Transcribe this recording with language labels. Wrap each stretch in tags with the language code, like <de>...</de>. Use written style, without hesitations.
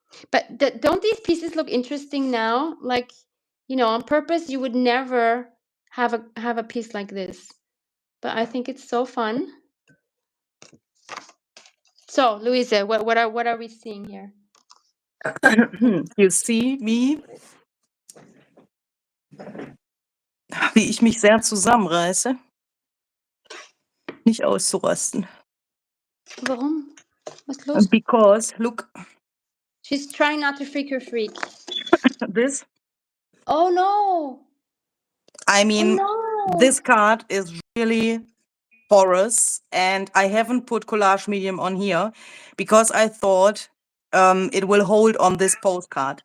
<en>But don't these pieces look interesting now? Like, on purpose, you would never have a piece like this. But I think it's so fun. So, Luise, what are we seeing here? You see me,</en> <de>wie ich mich sehr zusammenreiße, nicht auszurasten. Warum? Was ist los?</de> <en>Because, look, She's trying not to freak her freak. this, Oh no! I mean, Oh no! this card is really porous, and I haven't put collage medium on here because I thought it will hold on this postcard.</en>